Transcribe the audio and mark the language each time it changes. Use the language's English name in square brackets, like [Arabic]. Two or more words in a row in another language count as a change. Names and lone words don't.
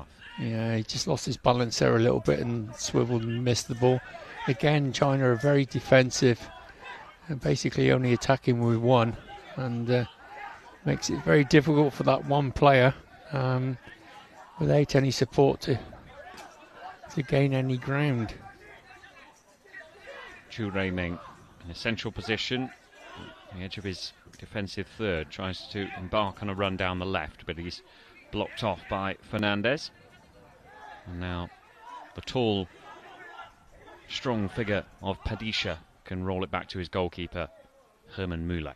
[English] Yeah, he just lost his balance there a little bit and swiveled and missed the ball. Again, China are very defensive and basically only attacking with 1, and makes it very difficult for that one player without any support to gain any ground. Chu Rei-ming in a central position, on the edge of his defensive third, tries to embark on a run down the left, but he's blocked off by Fernandez. And now the tall, strong figure of Padisha can roll it back to his goalkeeper, Herman Mulak.